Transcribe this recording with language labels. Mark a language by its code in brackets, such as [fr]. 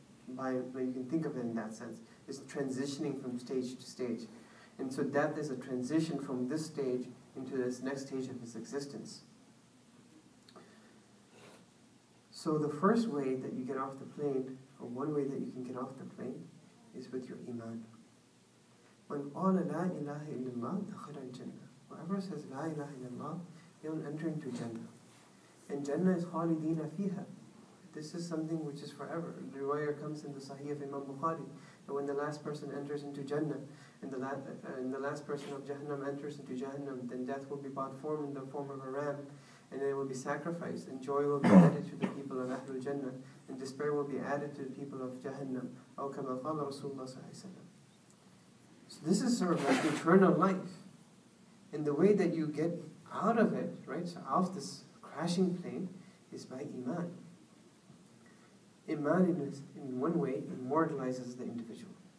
[en] You can think of it in that sense. It's transitioning from stage to stage. And so death is a transition from this stage into this next stage of its existence. So the first way that you get off the plane, or one way that you can get off the plane, is with your iman. [ar] When قَالَ لَا إِلَهَ إِلَّا اللَّهُ دَخَلَ الْجَنَّةِ. [en] Whoever says La ilaha illallah, they will enter into Jannah. And Jannah is خَالِدِينَ فِيهَا. This is something which is forever. The riwayah comes in the Sahih of Imam Bukhari, that when the last person enters into Jannah, and the last person of Jahannam enters into Jahannam, then death will be brought form in the form of a ram, and it will be sacrificed, and joy will be added to the people of Ahlul Jannah, and despair will be added to the people of Jahannam. [ar] أو كما قال رسول الله صلى الله عليه وسلم. [en] So this is sort of like eternal life. And the way that you get out of it, right, so off this crashing plane, is by iman. Iman, in one way, immortalizes the individual.